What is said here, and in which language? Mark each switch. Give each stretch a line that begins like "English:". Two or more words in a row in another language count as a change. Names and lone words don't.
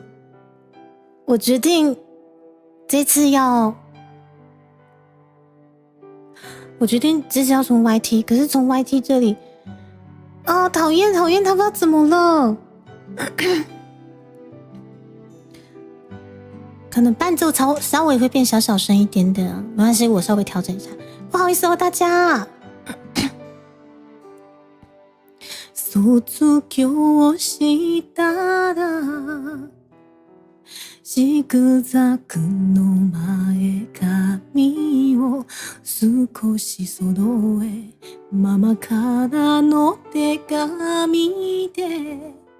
Chinese: 我决定这次要从 YT， 可是从 YT 这里啊，讨厌，他不知道怎么了。可能伴奏稍微会变小声一点点，没关系，我稍微調整一下。不好意思哦，大家。
Japanese: 卒業したらジグザグの前髪を少し揃えママからの手紙で